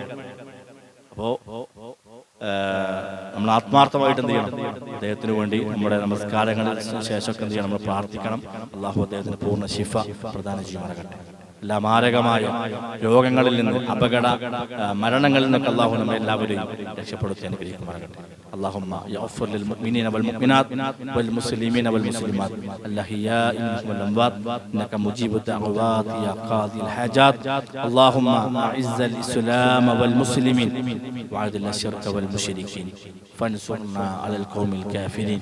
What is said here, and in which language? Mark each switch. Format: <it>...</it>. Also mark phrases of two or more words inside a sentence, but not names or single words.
<ml>അപ്പോ നമ്മൾ ആത്മാർത്ഥമായിട്ട് എന്ത് ചെയ്യണം? അദ്ദേഹത്തിന് വേണ്ടി നമ്മുടെ നമസ്കാരങ്ങൾക്ക് ശേഷമൊക്കെ എന്ത് ചെയ്യണം? നമ്മൾ പ്രാർത്ഥിക്കണം. അല്ലാഹു അദ്ദേഹത്തിന് പൂർണ്ണ ശിഫ പ്രദാനം ചെയ്യുമാറാകട്ടെ. എല്ലാ മാരകമായ രോഗങ്ങളിൽ നിന്ന്, അപകട മരണങ്ങളിൽ നിന്നൊക്കെ അല്ലാഹു നമ്മെ എല്ലാവരെയും രക്ഷപ്പെടുത്തി അനുഗ്രഹിക്കുമാറാകട്ടെ.</ml> <ar>اللهم يغفر للمؤمنين والمؤمنات والمسلمين والمسلمات الأحياء منهم والأموات إنك مجيب الدعوات يا قاضي الحاجات. اللهم أعز الإسلام والمسلمين وأذل الشرك والمشركين فانصرنا على القوم الكافرين.</ar>